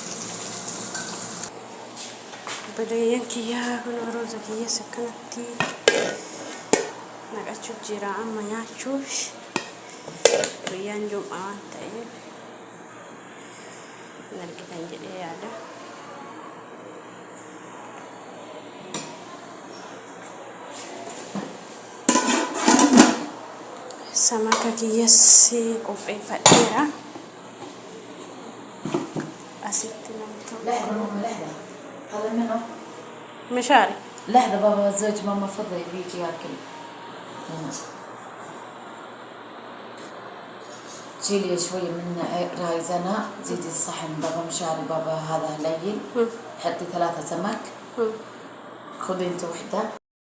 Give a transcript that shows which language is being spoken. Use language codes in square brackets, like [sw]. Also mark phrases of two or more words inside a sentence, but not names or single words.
[om] Obboleeyyan kiyyaa kun rooza kiyya sakkanatti naqachuuf jira amma nyaachuuf guyyaan Jum'aa waan ta'eef hin argitan jedhee yaada. Samaka kiyyas qopheeffadheera. Asitti [ar] هذا منه مشاري لحظة بابا زوج ماما فضل بيجي ياكل شيلي شوية من رايزنا زيدي الصحن بابا مشاري بابا هذا هليل حطي 3 سمك خذي انت وحدة